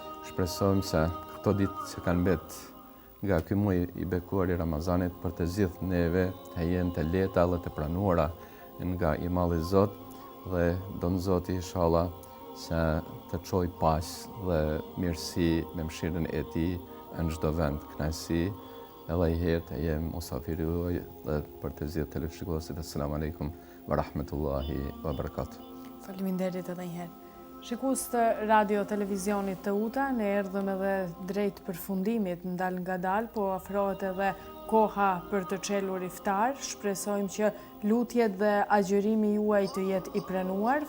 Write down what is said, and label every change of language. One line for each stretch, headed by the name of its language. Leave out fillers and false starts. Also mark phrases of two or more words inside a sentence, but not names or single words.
Albanian: Shpresojmë se këto ditë që kanë mbet nga ky muaj i bekuar i Ramazanit për të gjithë neve të jenë të lehta dhe të pranuara nga i Malli Zot, dhe don Zoti inshallah se të çoj paqë dhe mirësi me mëshirën e Tij në çdo vend, kënaqësi, edhe i herë të jem musafiri juaj dhe për të gjithë televizionistët.
Arabic: السلام عليكم ورحمة الله وبركاته.
Albanian: Faleminderit edhe një herë. Shikues të radio televizionit të UTA, ne erdhëm edhe drejt përfundimit, ndal nga dal, po afrohet edhe koha për të çelur iftar. Shpresojmë që lutjet dhe agjërimi juaj të jetë i pranuar.